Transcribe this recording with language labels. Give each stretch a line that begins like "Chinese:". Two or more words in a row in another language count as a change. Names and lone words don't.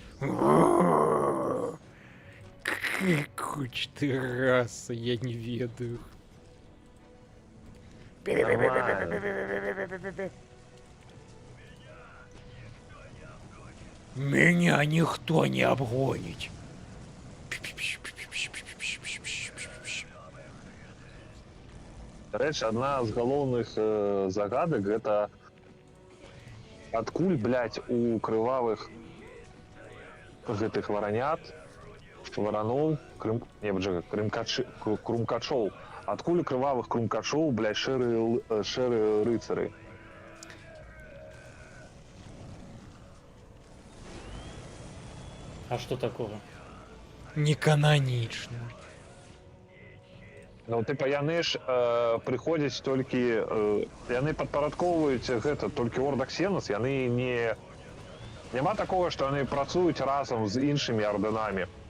Russian: Какой ты раса, я не ведаю. Меня никто не обгонит.
Belarusian: Рэч, одна з галоўных загадак гэта адкуль, блядь, у крывавых гэтых варанят, вараноў, крумкачоў, адкуль у крывавых крумкачоў, блядь, шэрыя рыцары.
Russian: А что такого? Не канонично. Ну, типа,
Belarusian: яны ж прыходзяць толькі... яны падпарадкоўваюць гэта толькі орда Ксенас, яны не... Няма такога, што яны працуюць разам з іншымі ордэнамі.